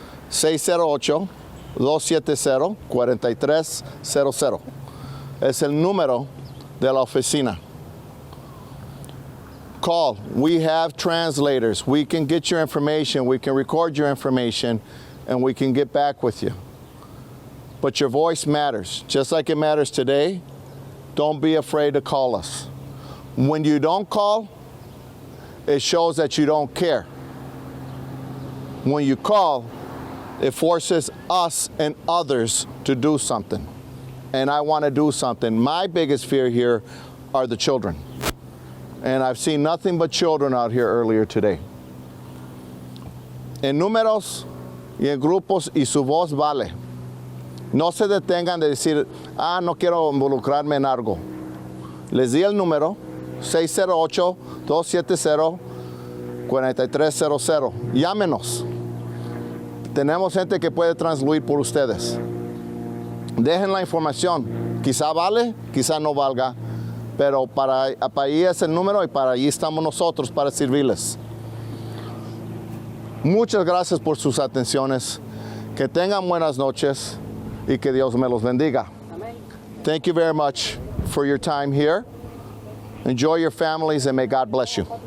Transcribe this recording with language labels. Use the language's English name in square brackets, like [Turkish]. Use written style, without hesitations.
[Spanish] 608-270-4300 es el número de la oficina. [English] Call. We have translators. We can get your information. We can record your information, and we can get back with you. But your voice matters. Just like it matters today, don't be afraid to call us. When you don't call, it shows that you don't care. When you call, it forces us and others to do something. And I want to do something. My biggest fear here are the children. And I've seen nothing but children out here earlier today. [Spanish] En números y en grupos, y su voz vale. No se detengan de decir, no quiero involucrarme en algo. Les di el número, 608-270-4300. Llámenos. Tenemos gente que puede transluir por ustedes. Dejen la información. Quizá vale, quizá no valga, pero para ahí es el número y para allí estamos nosotros para servirles. Muchas gracias por sus atenciones. Que tengan buenas noches y que Dios me los bendiga. Amen. [English] Thank you very much for your time here. Enjoy your families and may God bless you.